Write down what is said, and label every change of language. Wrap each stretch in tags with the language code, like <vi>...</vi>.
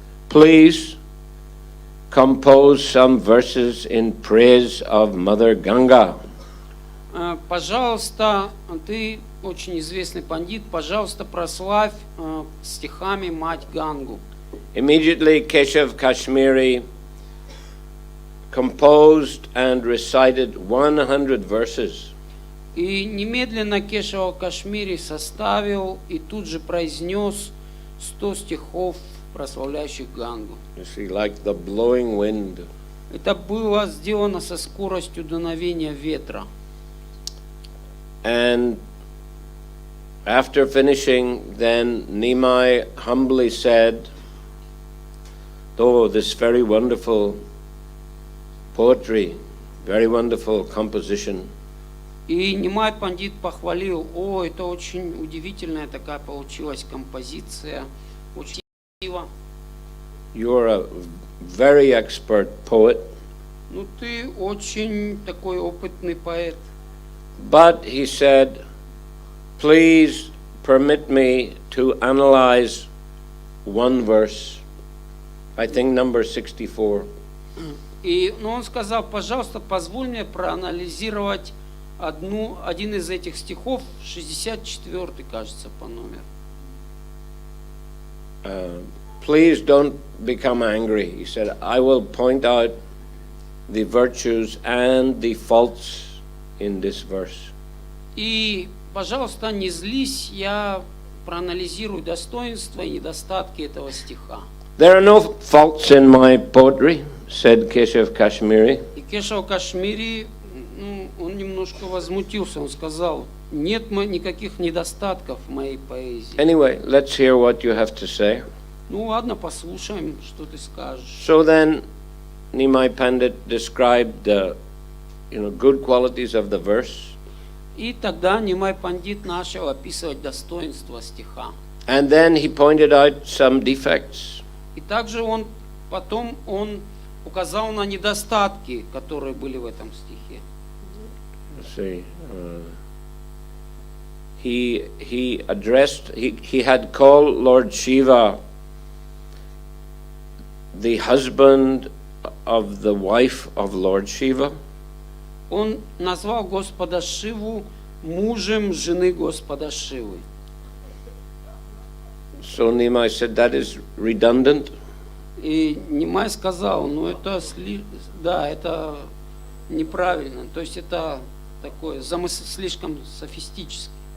<en>Please compose some verses in praise of Mother Ganga.</en> <ru>Пожалуйста, ты очень известный пандит, пожалуйста, прославь стихами мать Гангу.</ru> <en>Immediately Keshav Kashmiri composed and recited 100 verses.</en> <ru>И немедленно Кешава Кашмири составил и тут же произнес 100 стихов, прославляющих Гангу.</ru> <en>You see, like the blowing wind.</en> <ru>Это было сделано со скоростью дуновения ветра.</ru> <en>And after finishing, then Nimai humbly said, "Oh, this very wonderful poetry, very wonderful composition."</en> <ru>И Нимай пандит похвалил, это очень удивительная такая получилась композиция, очень красиво.</ru> <en>You're a very expert poet.</en> <ru>Ты очень такой опытный поэт.</ru> <en>But he said, please permit me to analyze one verse, I think number 64.</en> <ru>Но он сказал, пожалуйста, позволь мне проанализировать один из этих стихов, 64, кажется, по номеру.</ru> <en>Please don't become angry. He said, I will point out the virtues and the faults in this verse.</en> <ru>И, пожалуйста, не злись, я проанализирую достоинства и недостатки этого стиха.</ru> <en>There are no faults in my poetry, said Keshav Kashmiri.</en> <ru>И Кешав Кашмири, он немножко возмутился, он сказал, нет никаких недостатков в моей поэзии.</ru> <en>Anyway, let's hear what you have to say.</en> <ru>Ну ладно, послушаем, что ты скажешь.</ru> <en>So then, Nimai Pandit described the, good qualities of the verse.</en> <ru>И тогда Нимай Пандит начал описывать достоинства стиха.</ru> <en>And then he pointed out some defects.</en> <ru>И также потом он указал на недостатки, которые были в этом стихе.</ru> <en>Let's see. He had called Lord Shiva the husband of the wife of Lord Shiva.</en> <ru>Он назвал Господа Шиву мужем жены Господа Шивы.</ru> <en>So Nimai said that is redundant.</en> <ru>И Нимай сказал, это неправильно, то есть это такое замысел слишком софистический.</ru>